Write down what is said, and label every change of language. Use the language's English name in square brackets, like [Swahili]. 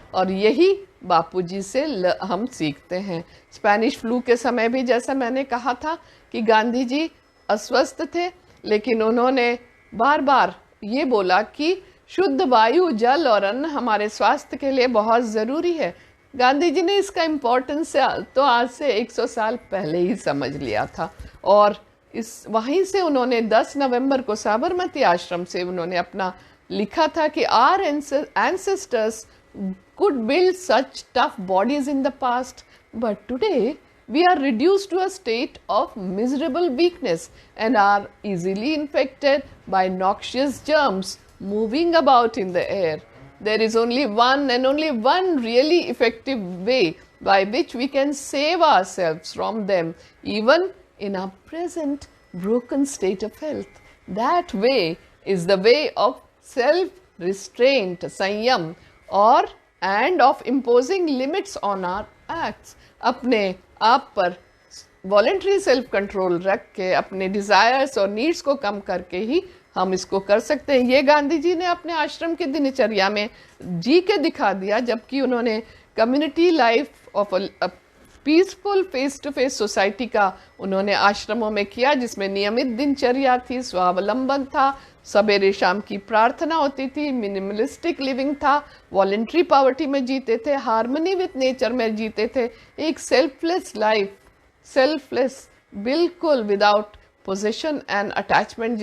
[Hindi] और यही बापूजी से हम सीखते हैं। स्पेनिश फ्लू के समय भी जैसा मैंने कहा था कि गांधी जी अस्वस्थ थे, लेकिन उन्होंने बार बार ये बोला कि शुद्ध वायु, जल और अन्न हमारे स्वास्थ्य के लिए बहुत ज़रूरी है। गांधी जी ने इसका इम्पोर्टेंस तो आज से 100 साल पहले ही समझ लिया था, और वहीं से उन्होंने 10 नवंबर को साबरमती आश्रम से उन्होंने अपना लिखा था कि [English] Our ancestors could build such tough bodies in the past, but today we are reduced to a state of miserable weakness and are easily infected by noxious germs moving about in the air. There is only one really effective way by which we can save ourselves from them, even in our present broken state of health. That way is the way of self-restraint, संयम, and of imposing limits on our acts. [Hindi] अपने आप पर voluntary self control रख के अपने desires और needs को कम करके ही हम इसको कर सकते हैं। ये गांधी जी ने अपने आश्रम की दिनचर्या में जी के दिखा दिया, जबकि उन्होंने community life of peaceful face to face society का उन्होंने आश्रमों में किया, जिसमें नियमित दिनचर्या थी, स्वावलंबन था, सवेरे शाम की प्रार्थना होती थी, मिनिमलिस्टिक लिविंग था, वॉलेंट्री पॉवर्टी में जीते थे, हार्मनी विथ नेचर में जीते थे, एक सेल्फलेस लाइफ, सेल्फलेस, [English] बिल्कुल without possession and attachment.